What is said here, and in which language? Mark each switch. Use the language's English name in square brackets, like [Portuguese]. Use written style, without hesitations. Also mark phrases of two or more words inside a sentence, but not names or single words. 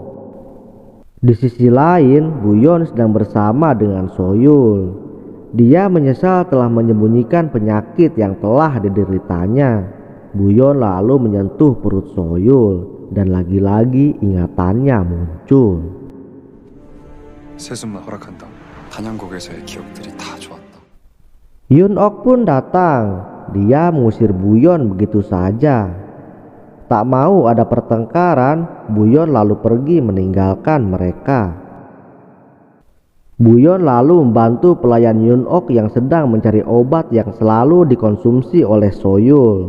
[Indonesian] Di sisi lain, Buyon sedang bersama dengan Soyul. Dia menyesal telah menyembunyikan penyakit yang telah dideritanya. Buyon lalu menyentuh perut Soyul dan lagi-lagi ingatannya muncul. [Korean] 세습만 허락한다. 단양국에서의 기억들이 다 좋았다. [Indonesian] Yun Ok pun datang. Dia mengusir Buyon begitu saja. Tak mau ada pertengkaran, Buyon lalu pergi meninggalkan mereka. Buyon lalu membantu pelayan Yun Ok yang sedang mencari obat yang selalu dikonsumsi oleh Soyul.